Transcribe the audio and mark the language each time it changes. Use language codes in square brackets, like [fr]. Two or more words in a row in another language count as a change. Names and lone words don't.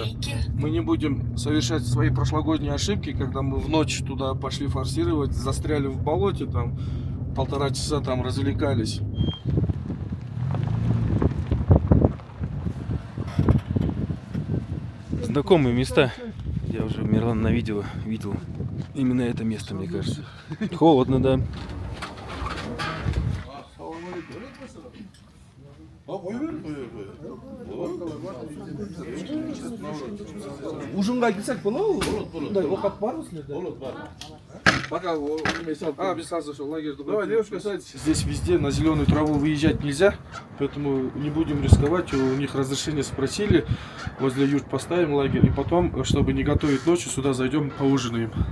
[ru] Мы не будем совершать свои прошлогодние ошибки, когда мы в ночь туда пошли форсировать, застряли в болоте, там 1,5 часа там развлекались. Знакомые места. Я уже, Мирлан, на видео видел именно это место, мне кажется. Холодно, да. [kk] Ужинға келсек болады ғой? Оқат бар осында? [ru] Пока без сразу лагерь. Давай, девушка, садитесь. Здесь везде на зеленую траву выезжать нельзя, поэтому не будем рисковать. У них разрешение спросили. Возле юрт поставим лагерь, и потом, чтобы не готовить ночью, сюда зайдем, поужинаем.